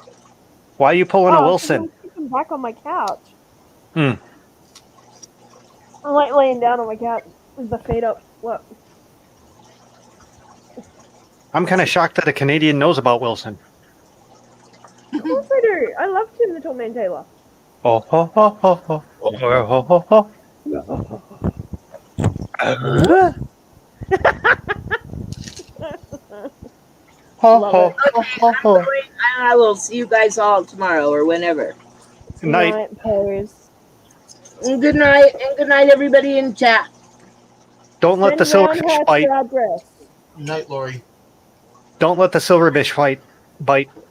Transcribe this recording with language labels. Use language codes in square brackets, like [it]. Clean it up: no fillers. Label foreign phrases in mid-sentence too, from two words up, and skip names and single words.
[en] Why are you pulling a Wilson? I'm sitting back on my couch. Hmm. I'm like laying down on my couch with the feet up. Look. I'm kind of shocked that a Canadian knows about Wilson. Of course I do. I love Tim the Toolman Taylor. Oh, ho, ho, ho, ho. Oh, ho, ho, ho. Ho, Love ho, it. ho, ho, ho. I will see you guys all tomorrow or whenever. Good night. Pose. And good night, everybody in chat. Don't let the Send round silverfish her bite. to our address. Night, Lori. Don't let the silverfish bite.